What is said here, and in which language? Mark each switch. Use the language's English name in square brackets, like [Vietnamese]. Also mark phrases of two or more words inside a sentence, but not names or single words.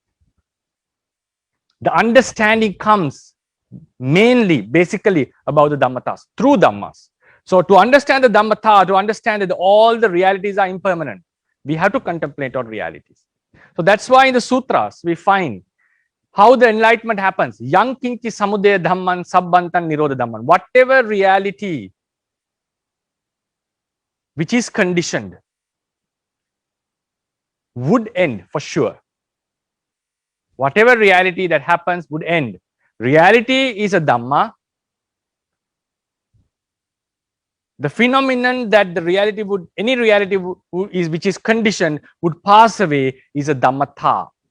[English] The understanding comes mainly, basically, about the Dhammatas, through Dhammas. So to understand the Dhammata, to understand that all the realities are impermanent, we have to contemplate on realities. So that's why in the sutras, we find how the enlightenment happens. [Pali] Yang kinchi samudaya dhamman sabbantan nirodha dhamman. [English] Whatever reality which is conditioned would end for sure. Whatever reality that happens would end. Reality is a Dhamma. The phenomenon that the reality would, any reality which is conditioned would pass away is a Dhammata.